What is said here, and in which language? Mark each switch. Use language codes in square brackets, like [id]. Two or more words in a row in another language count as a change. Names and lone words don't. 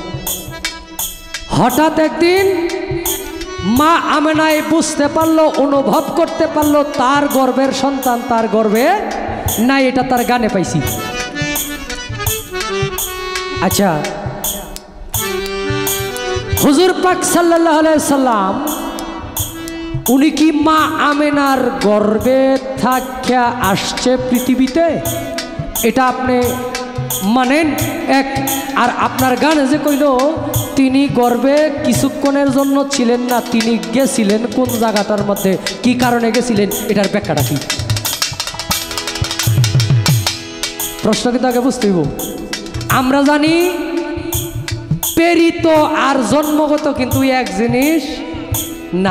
[bn] হঠাৎ এক দিন মা আমেনায় বুঝতে পারলো অনুভব করতে পারলো তার গর্ভের সন্তান তার গর্ভে না এটা তার গানে পাইছি আচ্ছা হুজুর পাক [ar] صلى الله عليه وسلم [bn] উনি কি মা আমেনার গর্ভে থাকিয়া আসছে পৃথিবীতে এটা আপনি মানেন এক আর আপনার গানে যে কইলো তিনি গর্বে কিছুক্ষণের জন্য ছিলেন না, তিনি গেছিলেন কোন জায়গাটার মধ্যে, কি কারণে গেছিলেন, এটার ব্যাখ্যাটা কি? প্রশ্ন কিন্তু আগে বুঝতে হইব। আমরা জানি প্রেরিত আর জন্মগত কিন্তু এক জিনিস না।